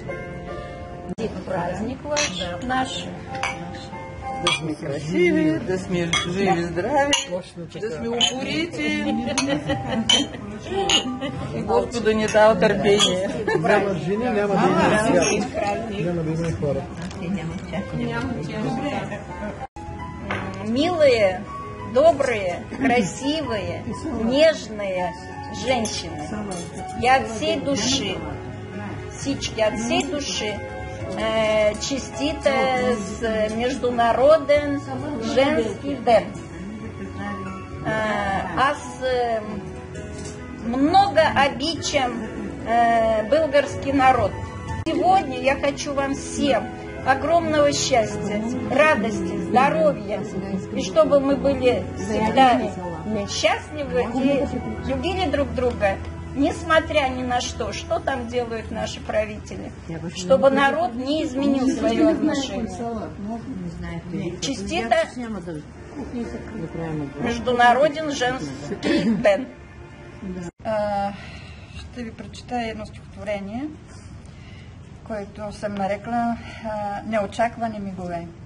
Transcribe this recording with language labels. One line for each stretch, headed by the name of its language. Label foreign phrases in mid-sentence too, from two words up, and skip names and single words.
Bulgarian: Празник наш. Да сме красиви, да сме живи, здрави, да сме упорити. И Господа ни дава търпение. Няма жени, няма да има свят. Няма да има хора.
Russian: Милые, добрые, красивые, нежные женщины. Я от всей души, всички, от всей души
Bulgarian: честита с Международен
Russian: женский ден.
Bulgarian: Аз много обичам българский народ.
Russian: Сегодня я хочу вам всем огромного счастья, радости, здоровья, и чтобы мы были всегда счастливы и любили друг друга, несмотря ни на что там делают наши правители, чтобы народ не изменил свое отношение.
Bulgarian: Честито Международен женский ден. Ще ви прочитая едно стихотворение, което съм нарекла "Неочаквани мигове".